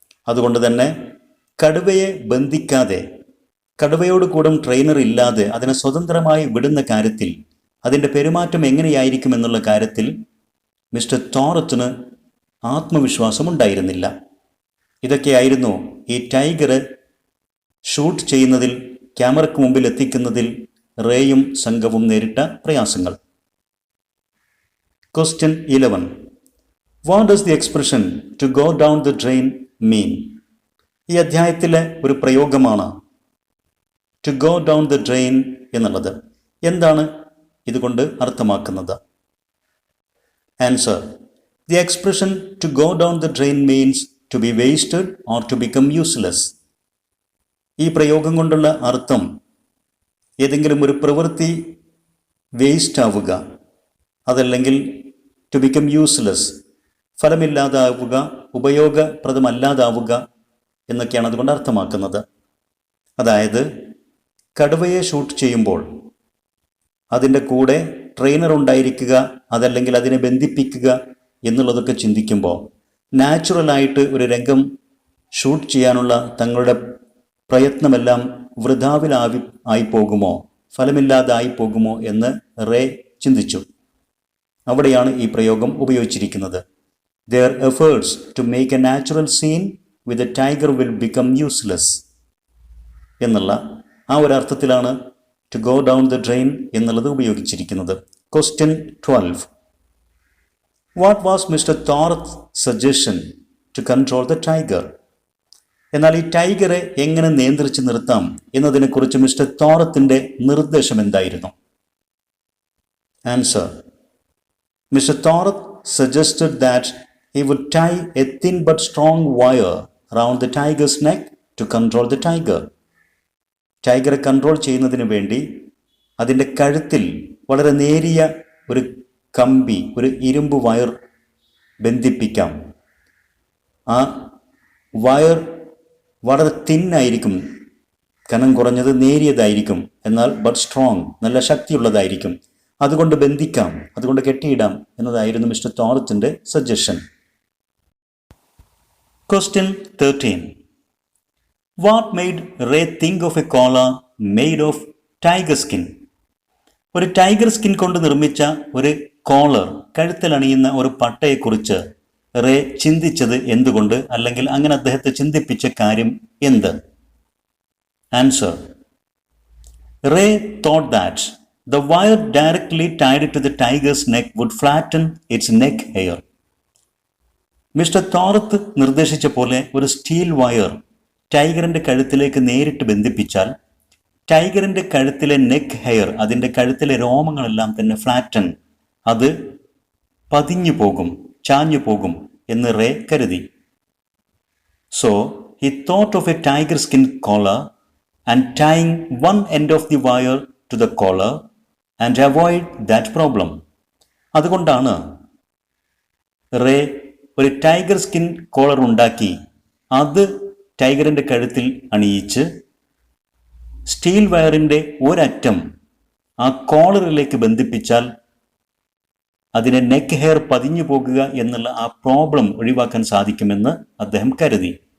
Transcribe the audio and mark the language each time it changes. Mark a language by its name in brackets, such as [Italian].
[Malayalam] അതുകൊണ്ട് തന്നെ കടുവയെ ബന്ധിക്കാതെ, കടുവയോട് കൂടെ ട്രെയിനർ ഇല്ലാതെ അതിനെ സ്വതന്ത്രമായി വിടുന്ന കാര്യത്തിൽ, അതിൻ്റെ പെരുമാറ്റം എങ്ങനെയായിരിക്കും എന്നുള്ള കാര്യത്തിൽ മിസ്റ്റർ തോറത്തിന് ആത്മവിശ്വാസമുണ്ടായിരുന്നില്ല. ഇതൊക്കെയായിരുന്നു ഈ ടൈഗറെ ഷൂട്ട് ചെയ്യുന്നതിൽ, ക്യാമറയ്ക്ക് മുമ്പിൽ എത്തിക്കുന്നതിൽ റേയും സംഘവും നേരിട്ട പ്രയാസങ്ങൾ. [English] Question 11. What does the expression to go down the drain mean? [Malayalam] ഈ അധ്യായത്തിലെ ഒരു പ്രയോഗമാണ് [English] to go down the drain [Malayalam] എന്നുള്ളത്. എന്താണ് ഇതുകൊണ്ട് അർത്ഥമാക്കുന്നത്? [English] Answer: The expression to go down the drain means to be wasted or to become useless. [Malayalam] ഈ പ്രയോഗം കൊണ്ടുള്ള അർത്ഥം ഏതെങ്കിലും ഒരു പ്രവൃത്തി വേസ്റ്റ് ആവുക, അതല്ലെങ്കിൽ [English] to become useless, [Malayalam] ഫലമില്ലാതാവുക, ഉപയോഗപ്രദമല്ലാതാവുക എന്നൊക്കെയാണ് അതുകൊണ്ട് അർത്ഥമാക്കുന്നത്. അതായത് കടുവയെ ഷൂട്ട് ചെയ്യുമ്പോൾ അതിൻ്റെ കൂടെ ട്രെയിനർ ഉണ്ടായിരിക്കുക, അതല്ലെങ്കിൽ അതിനെ ബന്ധിപ്പിക്കുക എന്നുള്ളതൊക്കെ ചിന്തിക്കുമ്പോൾ നാച്ചുറലായിട്ട് ഒരു രംഗം ഷൂട്ട് ചെയ്യാനുള്ള തങ്ങളുടെ പ്രയത്നമെല്ലാം വൃഥാവിലായി പോകുമോ, ഫലമില്ലാതായി പോകുമോ എന്ന് റേ ചിന്തിച്ചു. അവിടെയാണ് ഈ പ്രയോഗം ഉപയോഗിച്ചിരിക്കുന്നത്. [English] Their efforts to make a natural scene with a tiger will become useless [Malayalam] എന്നുള്ള ആ ഒരർത്ഥത്തിലാണ് [English] to go down the drain [Malayalam] എന്നുള്ളത് ഉപയോഗിച്ചിരിക്കുന്നത്. Question 12. [English] What was mister Thorat suggestion to control the tiger? [Malayalam] എന്നാൽ ഈ ടൈഗറെ എങ്ങനെ നിയന്ത്രിച്ച് നിർത്താം എന്നതിനെക്കുറിച്ച് മിസ്റ്റർ തോറത്തിന്റെ നിർദ്ദേശം എന്തായിരുന്നു? [English] Answer: Mr. Thorat suggested that he would tie a thin but strong wire around the tiger's neck to control the tiger. [Malayalam] ടൈഗറെ control ചെയ്യുന്നതിന് വേണ്ടി അതിൻ്റെ കഴുത്തിൽ വളരെ നേരിയ ഒരു കമ്പി, ഒരു ഇരുമ്പ് വയർ ബന്ധിപ്പിക്കാം. ആ വയർ വളരെ തിന്നായിരിക്കും, കനം കുറഞ്ഞത്, നേരിയതായിരിക്കും, എന്നാൽ [English] but strong, [Malayalam] നല്ല ശക്തിയുള്ളതായിരിക്കും. അതുകൊണ്ട് ബന്ധിക്കാം, അതുകൊണ്ട് കെട്ടിയിടാം എന്നതായിരുന്നു mister തോറത്തിന്റെ suggestion. [English] Question 13. What made Ray think of a collar made of tiger skin? [Malayalam] ഒരു ടൈഗർ സ്കിൻ കൊണ്ട് നിർമ്മിച്ച ഒരു കോളർ, കഴുത്തിലണിയുന്ന ഒരു പട്ടയെക്കുറിച്ച് റേ ചിന്തിച്ചത് എന്തുകൊണ്ട്? അല്ലെങ്കിൽ അങ്ങനെ അദ്ദേഹത്തെ ചിന്തിപ്പിച്ച കാര്യം എന്ത്? Answer: [English] Ray thought that the wire directly tied to the tiger's neck would flatten its neck hair. [Malayalam] Mister Thorat നിർദ്ദേശിച്ച പോലെ ഒരു സ്റ്റീൽ വയർ ടൈഗറിന്റെ കഴുത്തിലേക്ക് നേരിട്ട് ബന്ധിപ്പിച്ചാൽ ടൈഗറിന്റെ കഴുത്തിലെ നെക്ക് ഹെയർ, അതിൻ്റെ കഴുത്തിലെ രോമങ്ങളെല്ലാം തന്നെ ഫ്ലാറ്റൻ, അത് പതിഞ്ഞു പോകും, ചാഞ്ഞു പോകും എന്ന് റേ കരുതി. [English] So he thought of a tiger skin collar and tying one end of the wire to the collar and avoid that problem. [Malayalam] അതുകൊണ്ടാണ് റേ ഒരു ടൈഗർ സ്കിൻ കോളർ ഉണ്ടാക്കി അത് ടൈഗറിൻ്റെ കഴുത്തിൽ അണിയിച്ച് സ്റ്റീൽ വയറിൻ്റെ ഒരറ്റം ആ കോളറിലേക്ക് ബന്ധിപ്പിച്ചാൽ അതിനെ നെക്ക് ഹെയർ പതിഞ്ഞു പോകുക എന്നുള്ള ആ പ്രോബ്ലം ഒഴിവാക്കാൻ സാധിക്കുമെന്ന് അദ്ദേഹം കരുതി.